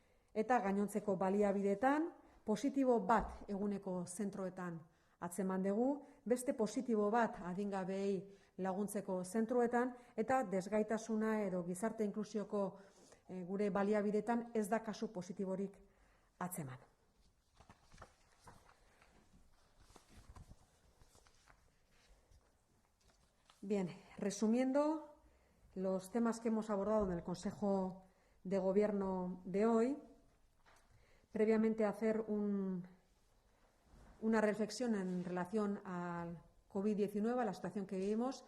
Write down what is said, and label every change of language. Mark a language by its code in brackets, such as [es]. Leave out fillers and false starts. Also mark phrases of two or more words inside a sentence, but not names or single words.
[eu] Eta gainontzeko baliabideetan, positibo bat eguneko zentroetan atzeman dugu, beste positibo bat adingabeei laguntzeko zentroetan, eta desgaitasuna edo gizarte inklusioko gure baliabidetan ez da kasu positiborik atzeman. [es] Bien, resumiendo los temas que hemos abordado en el Consejo de Gobierno de hoy, previamente hacer una reflexión en relación al COVID-19, a la situación que vivimos.